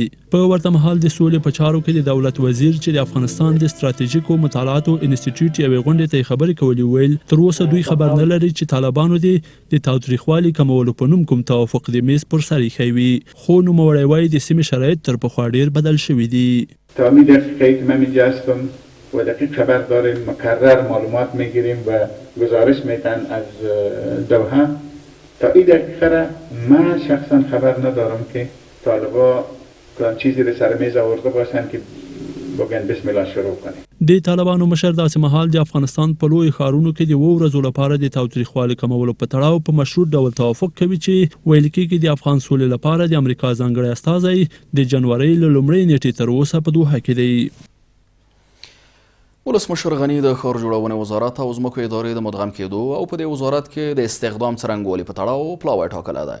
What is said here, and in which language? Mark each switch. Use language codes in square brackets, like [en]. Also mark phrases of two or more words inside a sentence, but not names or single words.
[ps] په ورته مهال د سولې په چارو کې د دولت وزیر چې د افغانستان د ستراتیژیکو مطالعاتو انسټیټیوټ یوې غونډې ته خبرې کولې ویل تر اوسه دوی خبر نه لري چې طالبانو د تاوتریخوالي کمولو په نوم کوم توافق د میز پر سر ایښی وي. خو نوموړی وایي د سیمې شرایط تر پخوا ډېر بدل شوي دي. [fa] تا همین دقیقه که من اینجا هستم و دقیق خبر داریم، مکرر معلومات میگیریم و گزارش میتن از دوحه تا این دقیقه را من شخصا خبر ندارم که طالبا کدام چیزی به سر میز آورده باشند که بگن [ar] بسم الله [fa] شروع کنیم. [ps] د طالبانو مشر داسې مهال د افغانستان په لوی ښارونو کې د 2 ورځو لپاره د تاوتریخوالي کمولو په تړاو په مشروط ډول توافق کوي چې ویل کېږي د افغان سولې لپاره د امریکا ځانګړی استازی د جنوري له لومړۍ نیټې تر اوسه په دوحه کې دی. ولسمشر غني د ښار جوړونې وزارت او ځمکو ادارې د مدغم کېدو او په دې وزارت کې د استخدام څرنګوالي په تړاو پلاوی ټاکلی دی.